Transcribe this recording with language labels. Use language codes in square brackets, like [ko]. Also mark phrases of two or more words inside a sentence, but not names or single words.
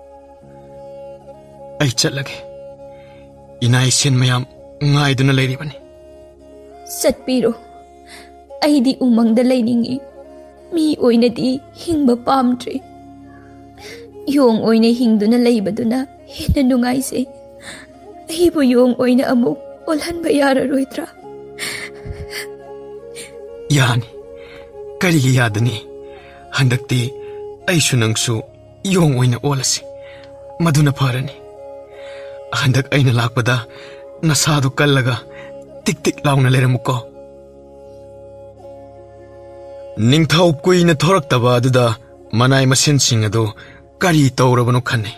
[mni] Ay chatlage inay sin mayam ngaiduna layribani. Satpiro. Aidi umangda layningi. Mi oinadi hingba pamdre. Yong oina hingduna laybaduna hina nungaise. Aibu yong oina amuk olhanba yararoidra. Yani karigi yadani handakti aisu nangsu yong oina olasi maduna parani. Handak aina lakpada nasadu kallaga tik tik launa leramuko. Ningthau kuina thoraktaba aduda manai masin sing adu kari tawrabanu khane.